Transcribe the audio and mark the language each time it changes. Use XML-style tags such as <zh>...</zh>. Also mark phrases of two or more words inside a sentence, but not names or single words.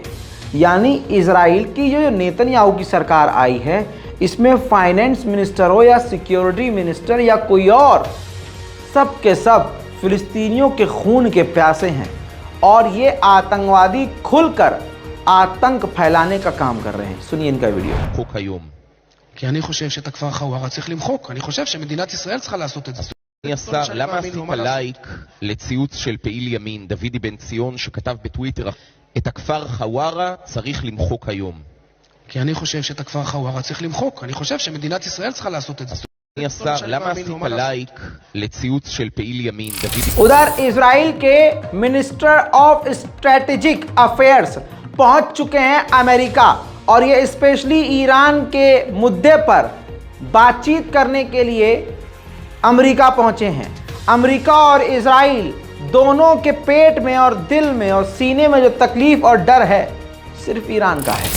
<hi>यानी इजराइल की जो नेतन्याहू की सरकार आई है, इसमें</hi> <en>finance minister</en> <hi>हो या</hi> <en>security minister</en> <hi>या कोई और, सब के सब फिलिस्तीनियों के खून के प्यासे हैं और ये आतंकवादी खुलकर आतंक फैलाने का काम कर रहे हैं। सुनिए इनका वीडियो।</hi> <he>חוק היום. כי אני חושב שאת הכפר חווארה צריך למחוק. אני חושב שמדינת ישראל צריכה לעשות את זה. אדוני השר, למה עשית לייק לציוץ של פעיל ימין, דוידי בן ציון, שכתב בטוויטר, את הכפר חווארה צריך למחוק היום? כי אני חושב שאת הכפר חווארה צריך למחוק. אני חושב שמדינת ישראל צריכה לעשות את זה. השר, למה עשית לייק לציוץ של פעיל ימין דוד?</he> <hi>उधर इजराइल के</hi> <en>minister of strategic affairs</en> <hi>पहुंच चुके हैं अमेरिका और ये स्पेशली ईरान के मुद्दे पर बातचीत करने के लिए अमेरिका पहुंचे हैं। अमेरिका और इजराइल दोनों के पेट में और दिल में और सीने में जो तकलीफ और डर है सिर्फ ईरान का है।</hi>